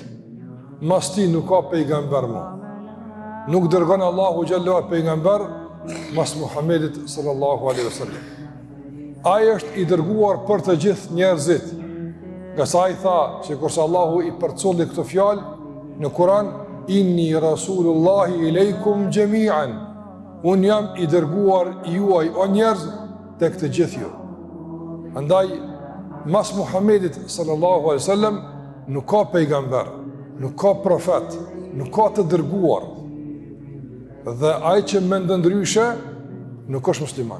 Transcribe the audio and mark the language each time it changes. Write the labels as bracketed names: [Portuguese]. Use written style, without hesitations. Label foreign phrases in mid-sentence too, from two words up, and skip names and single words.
[Albanian] Mas ti nuk ka pejgamber më. Nuk dërgon Allahu xhallahu pejgamber mas Muhammedit [Arabic] صلى الله عليه وسلم. [Albanian] Ai është i dërguar për të gjithë njerëzit. Nga sa ai tha, që kurse Allahu i përcolli këtë fjalë në Kur'an, [Arabic] إني رسول الله إليكم جميعا. [Albanian] Unë jam i dërguar juaj o njerëz tek të gjithë ju. Andaj mas Muhammedit [Arabic] صلى الله عليه وسلم [Albanian] nuk ka pejgamber, nuk ka profet, nuk ka të dërguar. Dhe ai që mendon ndryshe nuk është musliman.